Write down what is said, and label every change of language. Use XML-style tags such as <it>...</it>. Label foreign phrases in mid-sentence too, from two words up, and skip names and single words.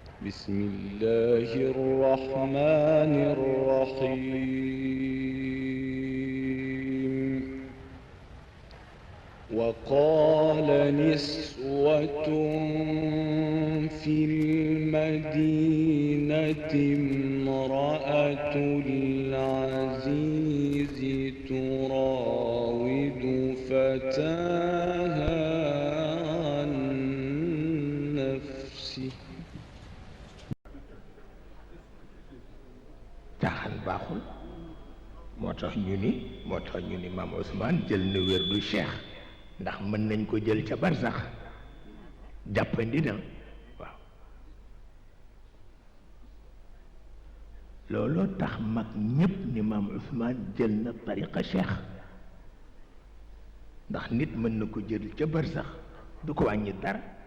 <ar>بسم الله الرحمن الرحيم وقال نسوة في المدينة امرأة العزيز تراود فتاها عن نفسه</ar> <wo>caaxaan baaxul moo tax ñu ni maam Ousmane jël na wérdu cheikh ndax mën nañ ko jël ca barsax jàppandi na waaw looloo tax mag ñépp ni maam Ousmane jël na tariqa cheikh ndax nit mën na ko jël ca barsax du ko wàññi dara</wo>